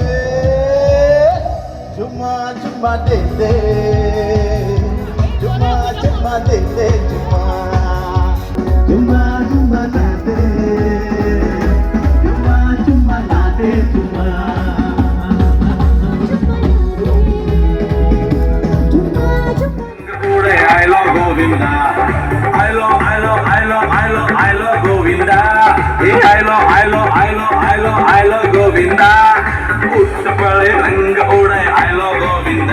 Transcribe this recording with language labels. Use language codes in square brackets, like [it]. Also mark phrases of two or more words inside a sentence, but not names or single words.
[hi] जुम्मा जुम्मा दे दे जुम्मा जुम्मा दे दे जुम्मा जुम्मा जुम्मा दे दे जुम्मा जुम्मा दे जुम्मा [en] I love Govinda. I love Govinda. I love Govinda. [hi] Utpale rang ude, [en] I love Govinda.